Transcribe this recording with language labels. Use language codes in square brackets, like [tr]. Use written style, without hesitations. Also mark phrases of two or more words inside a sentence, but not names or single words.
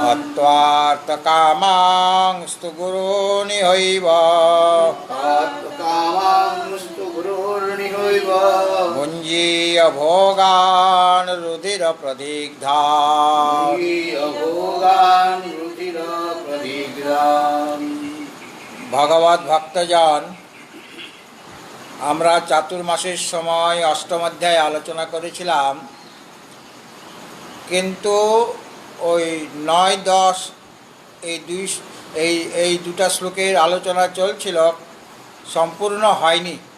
[sa] हत्वार्थकामांस्तु गुरोनिहैव कामांस्तु गुरोर्निहैव भुञ्जीय भोगान् रुधिरप्रदिग्धान्। भोगान् रुधिरप्रदिग्धान्। [bn] ভগবত ভক্তজন, আমরা চাতুর্মাসের সময় অষ্টম অধ্যায় আলোচনা করেছিলাম, কিন্তু ওই 9-10 এই দুটা শ্লোকের আলোচনা চলছিল, সম্পূর্ণ হয়নি।